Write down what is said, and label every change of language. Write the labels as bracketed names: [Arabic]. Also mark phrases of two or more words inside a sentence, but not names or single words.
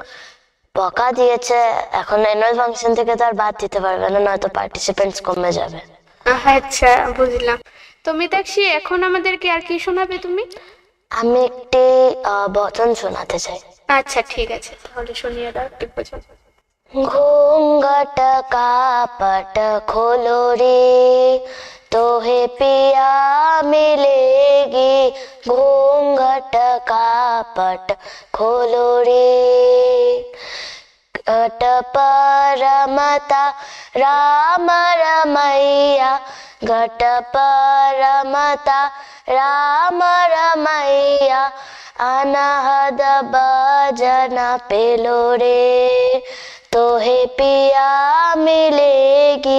[Bangla] বকা দিয়েছে। এখন [English] annual function [Bangla] থেকে তো আর বাদ দিতে পারবে না, নয়তো পার্টিসিপেন্টস কমে যাবে। আচ্ছা, বুঝলাম। তো মিতাক্ষী, এখন আমাদেরকে আর কি শোনাবে তুমি? আমি একটি বচন শোনাতে চাই। আচ্ছা, ঠিক আছে, তাহলে শুনিয়ে দাও একটু বচন। [Hindi] घूंघट कापट खोलो रे, तोहे पिया मिलेगी। घूंघट कापट खोलो रे, घट परमता राम रमैया, घट परमता राम रमैया, अनहद भजन पेलो रे, तोहे पिया मिलेगी।